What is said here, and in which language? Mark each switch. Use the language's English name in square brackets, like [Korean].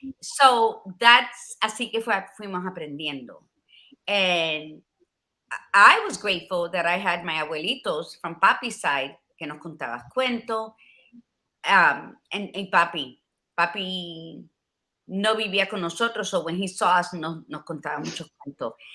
[Spanish] So that's así que fuimos aprendiendo. [English] And I was grateful that I had my abuelitos from papi's side que nos contaban cuentos. [Spanish] And papi no vivía con nosotros, so when he saw us nos contaba muchos cuentos.